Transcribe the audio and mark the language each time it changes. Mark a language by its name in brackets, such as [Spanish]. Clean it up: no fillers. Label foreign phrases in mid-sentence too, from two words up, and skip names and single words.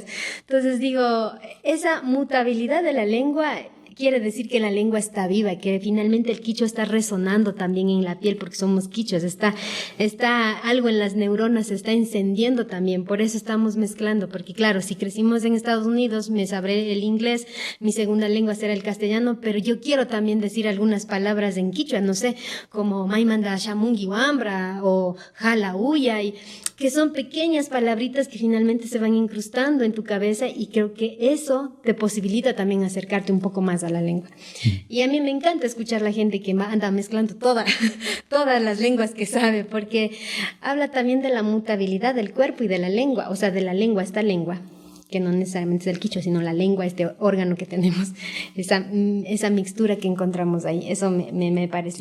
[Spanish] Entonces digo, esa mutabilidad de la lengua quiere decir que la lengua está viva, que finalmente el quichua está resonando también en la piel, porque somos quichuas, está algo en las neuronas, se está encendiendo también, por eso estamos mezclando, porque claro, si crecimos en Estados Unidos, me sabré el inglés, mi segunda lengua será el castellano, pero yo quiero también decir algunas palabras en quichua, no sé, como [Quechua] maimanda shamungi wambra [Spanish] o [Quechua] jala uya, [Spanish] que son pequeñas palabritas que finalmente se van incrustando en tu cabeza, y creo que eso te posibilita también acercarte un poco más a la lengua. Y a mí me encanta escuchar a la gente que anda mezclando todas las lenguas que sabe, porque habla también de la mutabilidad del cuerpo y de la lengua, o sea, de la lengua, esta lengua, que no necesariamente es el quichua, sino la lengua, este órgano que tenemos, esa mixtura que encontramos ahí, eso me parece.